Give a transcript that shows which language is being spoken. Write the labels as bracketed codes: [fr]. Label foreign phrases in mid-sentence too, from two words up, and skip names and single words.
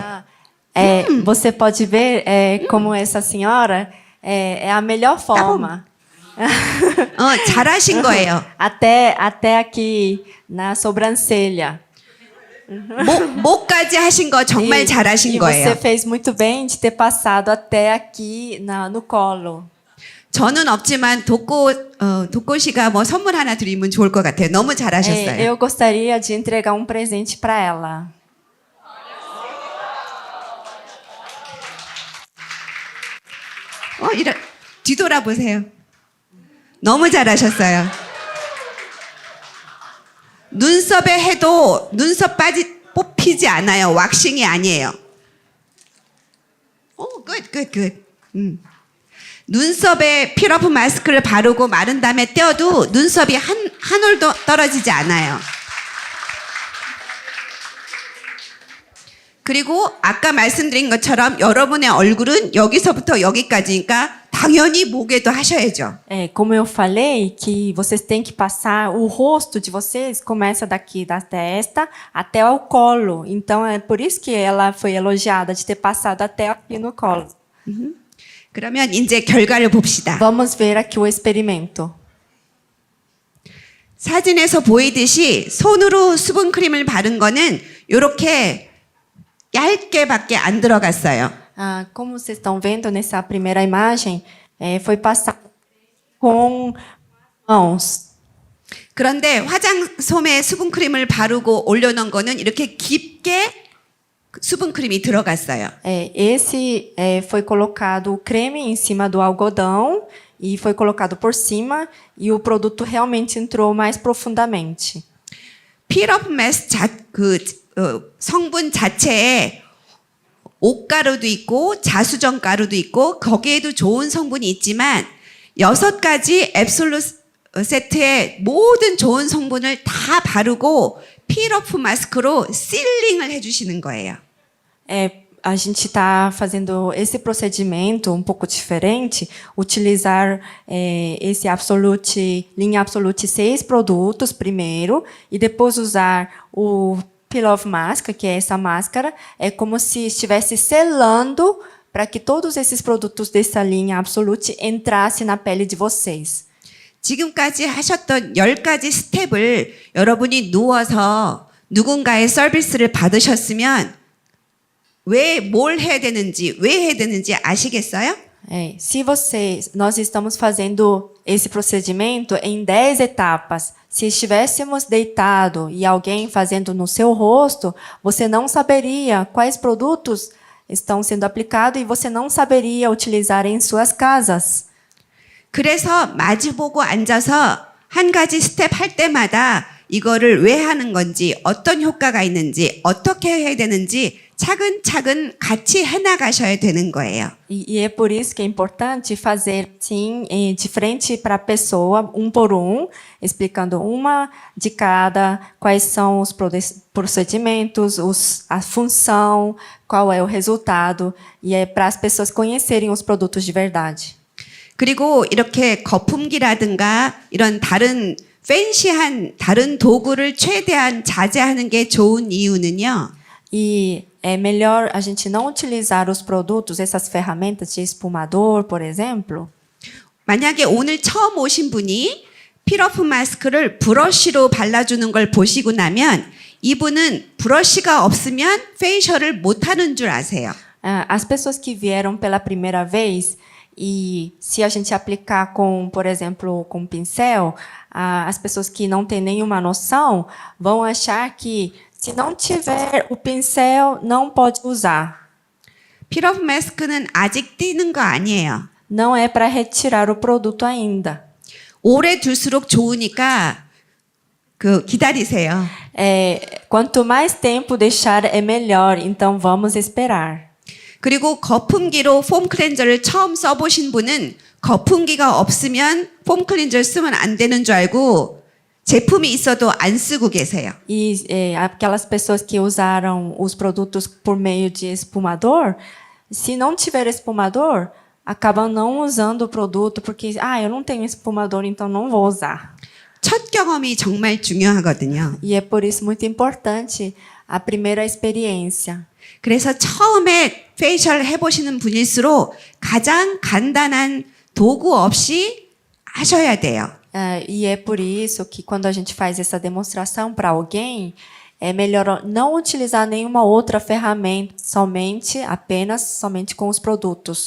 [pt] Você pode ver como essa senhora é a melhor forma. [ko] 잘하신 거예요. [pt] Até aqui na sobrancelha. [ko] 목까지 하신 거 정말 잘하신 e 거예요. [pt] você fez muito bem de ter passado até aqui no colo. [ko] 저는 없지만 독고 씨가 뭐 선물 하나 드리면 좋을 것 같아요. 너무 잘하셨어요. [pt] Eu gostaria de entregar um presente para ela. [ko] 뒤돌아보세요. 너무 잘하셨어요. 눈썹에 해도 눈썹 뽑히지 않아요. 왁싱이 아니에요. good. 눈썹에 필러프 마스크를 바르고 마른 다음에 떼어도 눈썹이 한 올도 떨어지지 않아요. 그리고 아까 말씀드린 것처럼 여러분의 얼굴은 여기서부터 여기까지니까 당연히 목에도 하셔야죠. [pt] Como eu falei, que vocês têm que passar, o rosto de vocês começa daqui da testa até ao colo. Então é por isso que ela foi elogiada de ter passado até aqui no colo. [ko] 그러면 이제 결과를 봅시다. [pt] Vamos ver aqui o experimento. [ko] 사진에서 보이듯이 손으로 수분 크림을 바른 거는 이렇게 얇게밖에 안 들어갔어요. [pt] Como vocês estão vendo nessa primeira imagem, foi passado com mãos. [ko] 그런데 화장솜에 수분 크림을 바르고 올려놓은 거는 이렇게 깊게 수분 크림이 들어갔어요. [pt] Esse foi colocado o creme em cima do algodão e foi colocado por cima e o produto realmente entrou mais profundamente. [ko] 필러프 마스 성분 자체에 옥가루도 있고 자수정 가루도 있고 거기에도 좋은 성분이 있지만 6가지 앱솔루 세트의 moden 좋은 성분을 다 바르고 필러프 마스크로 실링을 해주시는 거예요. [pt] A gente está fazendo esse procedimento um pouco diferente, utilizar esse linha Absolute 6 produtos primeiro e depois usar o Peel Off Mask, que é essa máscara, é como se estivesse selando para que todos esses produtos dessa linha Absolute entrassem na pele de vocês. [ko] 지금까지 하셨던 10가지 스텝을 여러분이 누워서 누군가의 서비스를 받으셨으면 뭘 해야 되는지, 왜 해야 되는지 아시겠어요? [pt] Nós estamos fazendo esse procedimento em 10 etapas. Se estivéssemos deitado e alguém fazendo no seu rosto, você não saberia quais produtos estão sendo aplicados e você não saberia utilizar em suas casas. [ko] 그래서 마주보고 앉아서 한 가지 스텝 할 때마다 이거를 왜 하는 건지, 어떤 효과가 있는지, 어떻게 해야 되는지 차근차근 같이 해나가셔야 되는 거예요. [pt] E é por isso que é importante fazer sim de frente para a pessoa, um por um, explicando uma de cada, quais são os procedimentos, a função, qual é o resultado, e é para as pessoas conhecerem os produtos de verdade. [ko] 그리고 이렇게 거품기라든가 이런 다른 팬시한 다른 도구를 최대한 자제하는 게 좋은 이유는요. [pt] E é melhor a gente não utilizar os produtos, essas ferramentas de espumador, por exemplo. [ko] 만약에 오늘 처음 오신 분이 필러프 마스크를 브러쉬로 발라주는 걸 보시고 나면 이분은 브러쉬가 없으면 페이셜을 못하는 줄 아세요. [pt] As pessoas que vieram pela primeira vez e se a gente aplicar com, por exemplo, com pincel, as pessoas que não têm nenhuma noção vão achar que se não tiver o pincel não pode usar. [ko] 필러프 마스크는 아직 띄는 거 아니에요. [pt] Não é para retirar o produto ainda. [ko] 오래 둘수록 좋으니까 기다리세요. [pt] Quanto mais tempo deixar é melhor, então vamos esperar. [ko] 그리고 거품기로 폼 클렌저를 처음 써보신 분은 거품기가 없으면 폼 클렌저를 쓰면 안 되는 줄 알고 제품이 있어도 안 쓰고 계세요. [pt] E aquelas pessoas que usaram os produtos por meio de espumador, se não tiver espumador, acabam não usando o produto porque eu não tenho espumador, então não vou usar. [ko] 첫 경험이 정말 중요하거든요. [pt] E é por isso muito importante a primeira experiência. [ko] 그래서 처음에 페이셜 해보시는 분일수록 가장 간단한 도구 없이 하셔야 돼요. [pt] E é por isso que quando a gente faz essa demonstração para alguém, é melhor não utilizar nenhuma outra ferramenta, somente com os produtos.